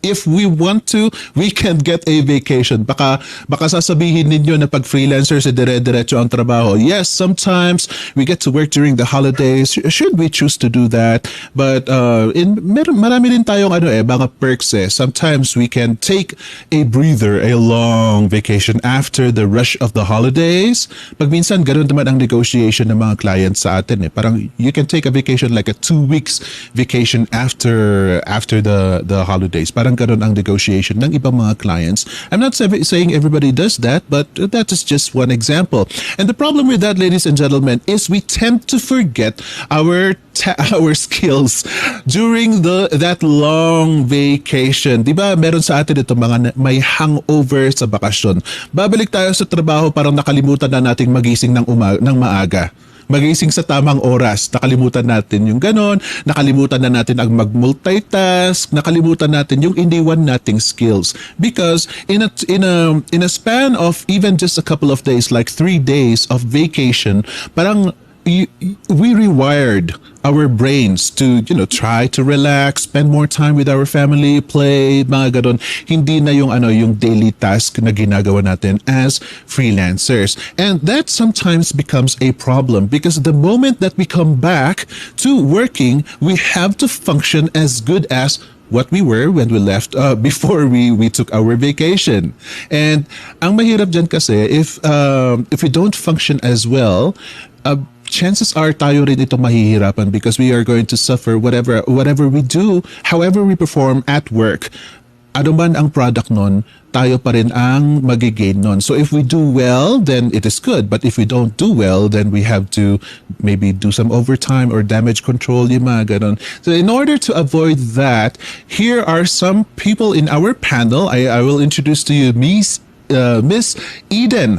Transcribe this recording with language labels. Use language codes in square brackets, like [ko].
[en] If we want to, we can get a vacation. [tl] Baka sasabihin ninyo na pag freelancers dire-diretso ang trabaho. [en] Yes, sometimes we get to work during the holidays. Should we choose to do that? [tl] But marami din tayong mga perks eh. [en] Sometimes we can take a breather, a long vacation after the rush of the holidays. [tl] Pag minsan ganun naman ang negotiation ng mga clients sa atin eh. [en] Parang you can take a vacation like a 2 weeks vacation after the holidays. [tl] Parang ganun ang negotiation ng ibang mga clients. [en] I'm not saying everybody does that, but that is just one example. And the problem with that, ladies and gentlemen, is we tend to forget our skills during that long vacation. [tl] Diba meron sa atin ito mga may hangover sa bakasyon. Babalik tayo sa trabaho, parang nakalimutan na nating magising ng maaga. Magising sa tamang oras. Nakalimutan natin yung ganon. Nakalimutan na natin ang mag-multitask. Nakalimutan natin yung iniwan nating skills. [en] Because in a span of even just a couple of days, like 3 days of vacation, parang we rewired our brains to, try to relax, spend more time with our family, play, mga ganon. [tl] Hindi na yung daily task na ginagawa natin as freelancers. [en] And that sometimes becomes a problem because the moment that we come back to working, we have to function as good as what we were when we left before we took our vacation. And [tl] ang mahirap dyan kasi [en] if we don't function as well, chances are [tl] tayo rin ito mahihirapan [en] because we are going to suffer whatever we do, however we perform at work. [tl] Ano man ang product nun, tayo pa rin ang magigain nun. [en] So if we do well, then it is good. But if we don't do well, then we have to maybe do some overtime or damage control, yung mga ganon. So in order to avoid that, here are some people in our panel. I will introduce to you Miss Eden.